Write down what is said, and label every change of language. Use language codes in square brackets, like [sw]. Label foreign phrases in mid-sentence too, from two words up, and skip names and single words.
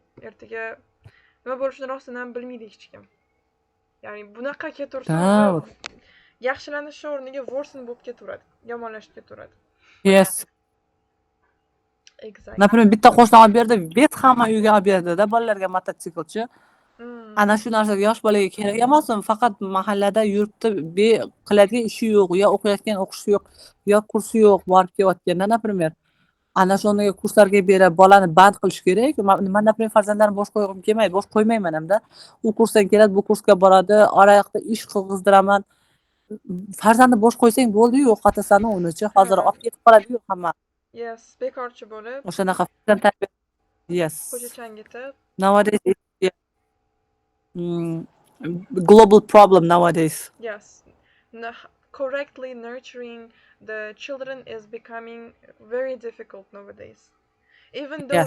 [uz] ertaga nima bo'lishini rostdan ham bilmaydi hech kim. Ya'ni bunaqa ketaversa уже [ru] Да, вот. [uz] yaxshilanishi o'rniga worsen bo'lib ketaveradi, yomonlashib ketaveradi. [en] Yes. Exactly. [uz] Например, bitta qo'shni olib berdi, bet hamma uyga olib berdida bolalarga mototsiklchi. Ana shu narsa yosh bolaga kerak emasmi? Faqat mahallada yuribdi, qiladigan ishi yo'q, yo o'qiyotgan o'qishi yo'q, yo kursi yo'q, borib kelayotganda, например. Ana shunday kurslarga berib, bolani band qilish kerak. Men, например, farzandlarimni bosh qo'ygim kelmaydi, bosh qo'ymayman hamda. U kursdan keladi, bu kursga boradi, oraqda ish qilg'izdiraman. Farzandni bosh qo'ysang bo'ldi-yu, yo'qotasan uni-chi. Hozir olib ketib qoladi-yu hamma. Yes, bekorchi bo'lib, O'shanaqa farzand tarbiya. [en] Yes. [uz] ko'chachangitib. [en] Nowadays it's global problem nowadays. Yes. Correctly nurturing the children is becoming very difficult nowadays. Even though